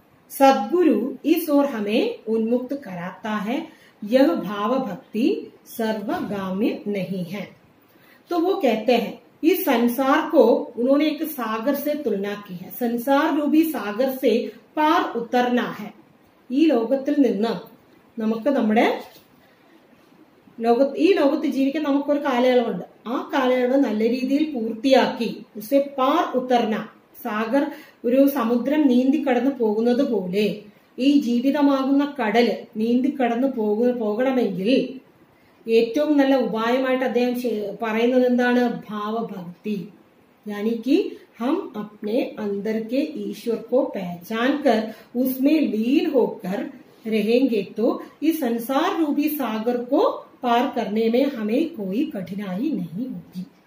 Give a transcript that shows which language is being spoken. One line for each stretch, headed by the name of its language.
Hindi: सद्गुरु इस ओर हमें उन्मुक्त कराता है. यह भाव भक्ति सर्वगामी नहीं है. तो वो कहते हैं इस संसार को उन्होंने एक सागर से तुलना की है. संसार रूपी सागर से पार उतरना है.
Malayalam: ഈ ലോകത്തിൽ നിന്ന് നമുക്ക് നമ്മുടെ ഈ ലോകത്ത് ജീവിക്കാൻ നമുക്കൊരു കാലയളവുണ്ട്. ആ കാലയളവ് നല്ല രീതിയിൽ പൂർത്തിയാക്കി
Hindi: ഉസെ പാർ ഉത്തർന,
Malayalam: സാഗർ ഒരു സമുദ്രം നീന്തി കടന്നു പോകുന്നത് പോലെ ഈ ജീവിതമാകുന്ന കടല് നീന്തി കടന്നു പോകണമെങ്കിൽ ഏറ്റവും നല്ല ഉപായമായിട്ട് അദ്ദേഹം പറയുന്നത് എന്താണ്? ഭാവഭക്തി.
Hindi: यानी कि हम अपने अंदर के ईश्वर को पहचान कर उसमें लीन होकर रहेंगे तो इस संसार रूपी सागर को पार करने में हमें कोई कठिनाई नहीं होगी.